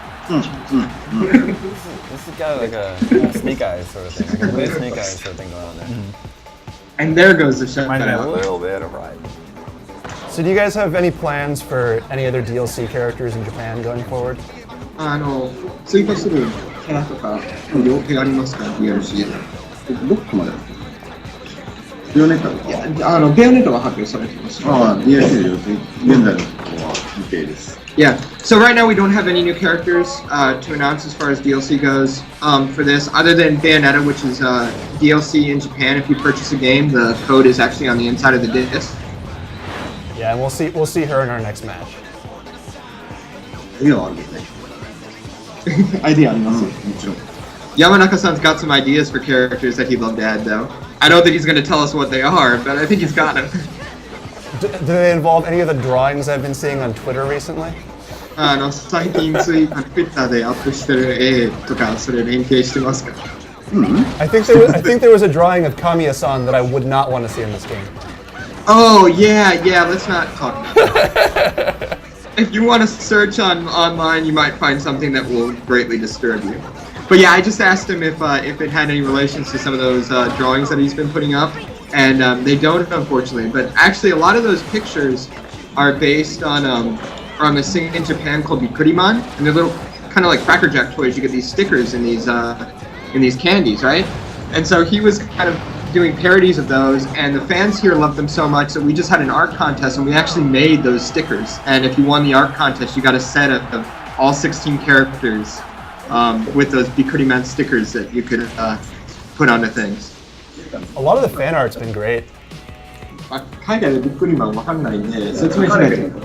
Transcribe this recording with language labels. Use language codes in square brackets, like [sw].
[en] This has got like a snake eyes sort of thing, like a weird snake eyes sort of thing going on there. And there goes the shout Reminds me a out. little bit of Ride. So do you guys have any plans for any other DLC characters in Japan going forward? [ja] 追加するキャラとか予定ありますか DLC で。どこまでビオネッタとかベアネットが発表されてます。ああ、DLC の予定、現在のところは未定です。 [en] Yeah. So right now we don't have any new characters to announce as far as DLC goes for this, other than Bayonetta, which is DLC in Japan. If you purchase a game, the code is actually on the inside of the disc. Yeah, and we'll see her in our next match. [ja] 次はあるんですね。 Idea あります。もちろん。 [en] Yamanaka-san's got some ideas for characters that he'd love to add, though. I don't think he's going to tell us what they are, but I think he's got them. Do they involve any of the drawings I've been seeing on Twitter recently? [ja] 最近Twitter でアップしてる絵とかそれ連携してますか [en] I think there was a drawing of Kamiya-san that I would not want to see in this game. Oh, yeah, let's not talk about that. If you want to search online, you might find something that will greatly disturb you. But yeah, I just asked him if it had any relations to some of those drawings that he's been putting up, and they don't, unfortunately. But actually, a lot of those pictures are based on a thing in Japan called Bikuriman, and they're little kind of like Cracker Jack toys. You get these stickers in these candies, right? And so he was kind of doing parodies of those, and the fans here loved them so much that we just had an art contest, and we actually made those stickers. And if you won the art contest, you got a set of all 16 characters with those Bikuriman stickers that you could put onto things. A lot of the fan art's been great. [ja] 海外でビックリマンわかんないんで説明しないと。